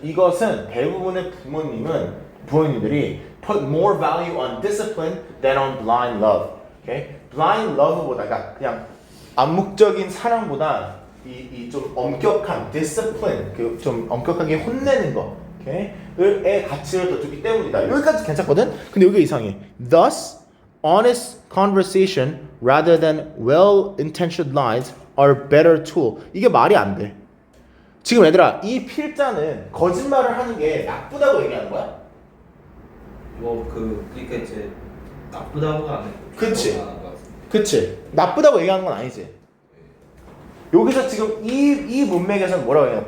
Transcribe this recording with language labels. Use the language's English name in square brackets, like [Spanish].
[Korean] 이것은 대부분의 부모님들이 [English] put more value on discipline than on blind love. Okay? [Korean] blind love보다 그냥 암묵적인 사랑보다 이 좀 엄격한 discipline, 좀 엄격하게 혼내는 거, 의 가치를 더 두기 때문이다. 여기까지 괜찮거든? 근데 여기 이상해. [English] Thus, honest conversation rather than well-intentioned lies are a better tool. [Korean] 이게 말이 안 돼. 지금 얘들아, 이 필자는 거짓말을 하는 게 나쁘다고 얘기하는 거야? 그러니까 이제 나쁘다고가 아니고. 그치. 나쁘다고 얘기하는 건 아니지. 여기서 지금 이 문맥에서는 뭐라고 해요?